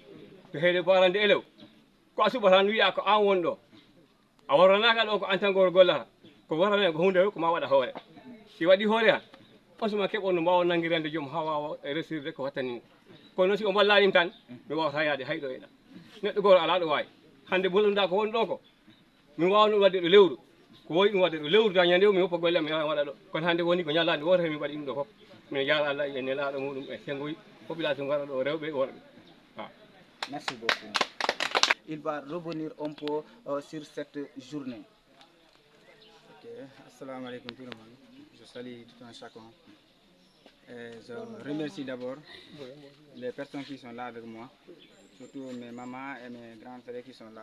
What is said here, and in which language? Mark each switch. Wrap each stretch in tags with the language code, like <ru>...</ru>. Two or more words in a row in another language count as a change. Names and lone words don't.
<ff>to heede</ff> <fr>parent d'élève</fr> <ff>ko a suɓa tan wiya ko an won ɗo a waranaka ɗo ko an tan goro gollata ko warane ko hunde ko ma waɗa hoore si waɗi hoore han on suma keɓon no mbawa nanguirande joom ha wawa resirde ko wattani kono noon si o ballanim tan mi wawata yaade hayɗo eɗa neɗɗo goto ala ɗo wawi hande bolluɗa ko woni ɗo ko min wawa ɗum wadde ɗo lewru ko woyi ɗum wadde ɗo lewru ta ñande o mi woppa golle mi waɗa ɗo kono hande woni ko ñalade wotere min waɗi ɗum ɗo foof min jaara Allah e nelaɗo muɗum e sengoyi population gara ɗo rewɓe worɓe.</ff> <fr>Merci beaucoup. Il va revenir un peu sur cette journée. Ok,</fr> <ar>السلام عليكم</ar> <fr>tout le monde. Je salue tout un chacun. Et je remercie d'abord les personnes qui sont là avec moi, surtout mes mamans et mes grands frères qui sont là.</fr>